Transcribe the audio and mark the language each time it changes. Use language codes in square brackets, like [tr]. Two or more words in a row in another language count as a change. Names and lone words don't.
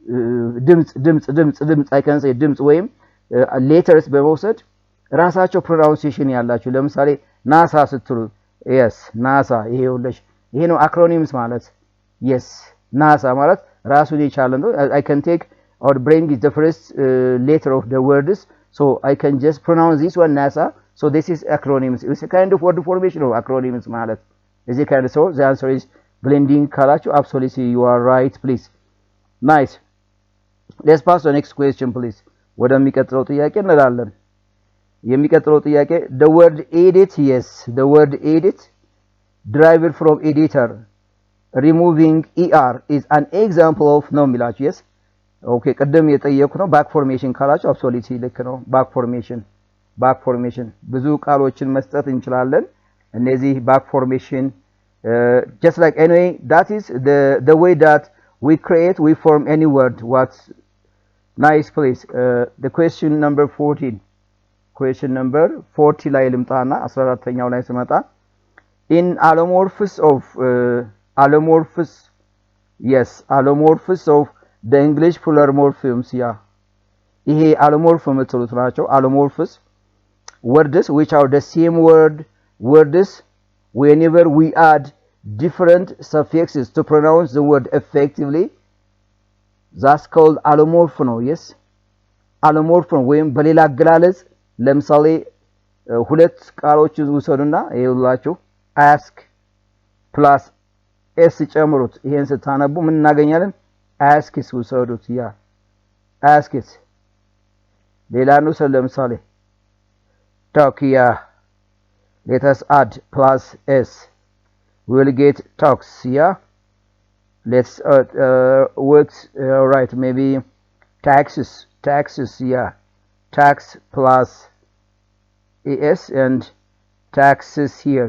[am] ድምጽ [en] I can say [am] ድምጽ ወይም letters በመውሰድ ራሳቸው pronunciation ያላችሁ ለምሳሌ ናሳ ስትሉ yes NASA ይሄ ነው acronyms ማለት yes NASA ማለት ራሱን የቻለ ነው [en] I can take or bring the first letter of the words so I can just pronounce this one NASA so this is acronyms it's a kind of word formation of acronyms ማለት is it kind of so the answer is blending ካላችሁ absolutely you are right please nice let's pass to the next question please [am] ወደሚቀጥለው ጥያቄ እንላለን የሚቀጥለው ጥያቄ [en] the word edit yes the word edit derived from editor removing er is an example of [am] ነው የሚላችሁ [en] yes okay [am] ቀደም የጠየቁ ነው [en] back formation ካላችሁ absolutely [am] ልክ ነው [en] back formation [am] ብዙ ቃሎችን መስጠት እንችላለን እነዚህ [en] back formation Just like anyway, that is the way that we form any word. What's nice, please. The question number 14. Question number 40 [am] ላይ ልምጣና 14ኛው ላይ ስመጣ [en] in allomorphs of the English plural morphemes. [am] ይሄ allomorph የምትሉት ናቸው። [en] allomorphs words which are the same words whenever we add different suffixes to pronounce the word effectively, that's called allomorph ነው. yes allomorph [am] ነው። ወይም በሌላ አገላለጽ ለምሳሌ ሁለት ቃሎችን ውሰዱና ይኸውላችሁ [en] ask plus s [am] ጨምሩት። ይሄን ስታነቡ ምን እናገኛለን? askስ ውሰዱት። askስ ሌላ ነው። ለምሳሌ talk. [en] let us add plus s, we will get talks. let's works right, maybe taxes. tax plus es and taxes here.